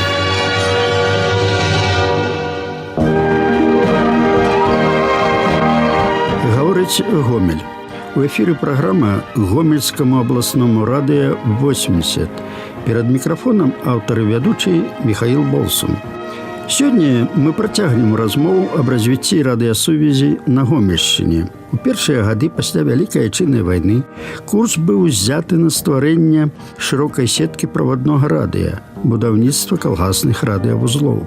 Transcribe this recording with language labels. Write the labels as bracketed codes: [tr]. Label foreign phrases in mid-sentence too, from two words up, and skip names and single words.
[ru] Говорить Гомель. У эфире программа Гомельскому областному радио 80. Перед микрофоном автор и ведущий Михаил Болсун. [be] Сёння мы працягнем размову аб развіцці радыёсувязі на Гомельшчыне. У першыя гады пасля Вялікай Айчыннай вайны курс быў узяты на стварэнне шырокай сеткі праваднога радыё, будаўніцтва калгасных радыёвузлоў.